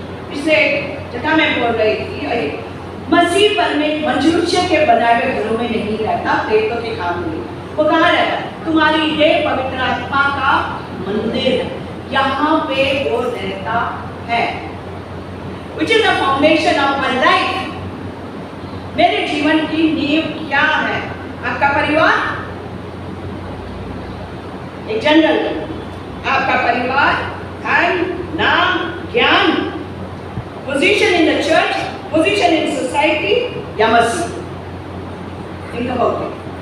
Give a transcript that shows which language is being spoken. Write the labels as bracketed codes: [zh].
[hi] पिछले जगह मैं बोल रही थी, मसीह पर में मनुष्य के बनाए हुए घरों में नहीं रहता, प्रेतों के काम में। वो कहाँ रहता? तुम्हारी देह पवित्र आत्मा का मंदिर है, यहाँ पे वो रहता है। [en] Which is the foundation of my life। [hi] मेरे जीवन की नींव क्या है? आपका परिवार, एक जनरल, आपका परिवार, धन, नाम, ज्ञान, [en] position in the church, position in society, [hi] या मसीह? [en] Think about it.